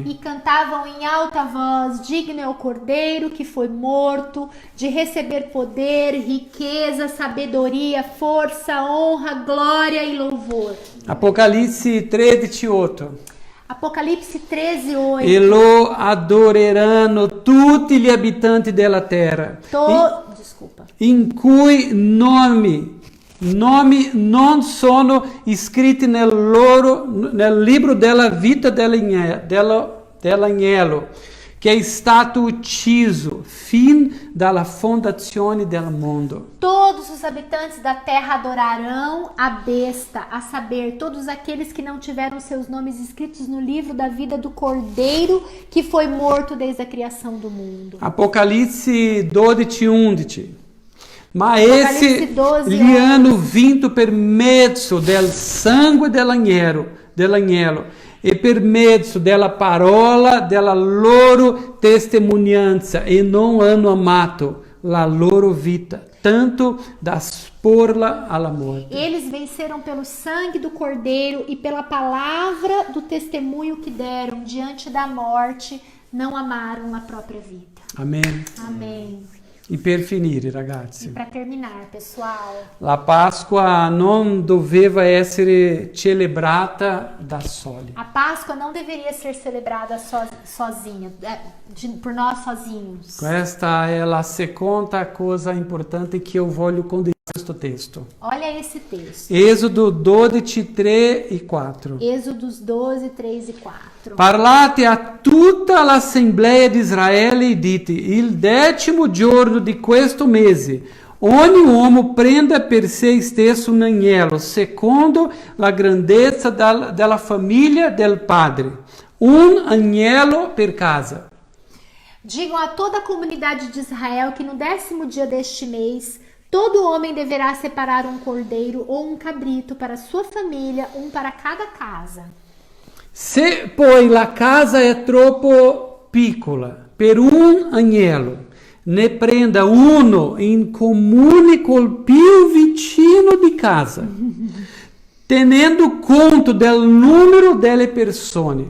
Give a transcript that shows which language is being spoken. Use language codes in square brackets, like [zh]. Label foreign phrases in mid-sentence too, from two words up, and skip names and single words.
[pt] E cantavam em alta voz: Digno é o cordeiro que foi morto de receber poder, riqueza, sabedoria, força, honra, glória e louvor. [it] Apocalisse 13:8. [pt] Apocalipse 13:8. [it] E lo adoreranno tutti gli abitanti della terra, [pt] Desculpa. [it] in cui nomi non sono iscritti nel libro della vita dell'agnello, che è stato ucciso fin dalla fondazione del mondo. [pt] Todos os habitantes da terra adorarão a besta, a saber, todos aqueles que não tiveram seus nomes escritos no livro da vida do Cordeiro, que foi morto desde a criação do mundo. [it] Apocalisse 12:11. Ma essi 12, gli hanno vinto per mezzo del sangue dell'agnello e per mezzo della parola della loro testimonianza e non hanno amato la loro vita, tanto da esporla alla morte. [pt] Eles venceram pelo sangue do Cordeiro e pela palavra do testemunho que deram diante da morte, não amaram a própria vida. [it] Amen. [pt] Amém. [it] E per finire, [pt] E [it] ragazzi, [pt] para terminar, pessoal, [it] la Pasqua non doveva essere celebrata da soli. [pt] a Páscoa não deveria ser celebrada sozinha, por nós sozinhos. [it] Questa è la seconda cosa importante che io voglio condividere questo testo. [pt] Olha esse texto. [it] Esodo 12, 3 e 4. [pt] Êxodos 12, 3 e 4. [it] Parlate a tutta l'assemblea di Israele e dite: il 10° giorno di questo mese, ogni uomo prenda per se stesso un agnello, secondo la grandezza della famiglia del padre, un agnello per casa. [pt] Digam a toda a comunidade de Israel que no 10º dia deste mês, todo homem deverá separar um cordeiro ou um cabrito para sua família, um para cada casa. [it] Se poi la casa è troppo piccola per un agnello, ne prenda uno in comune col più vicino di casa, tenendo conto del numero delle persone.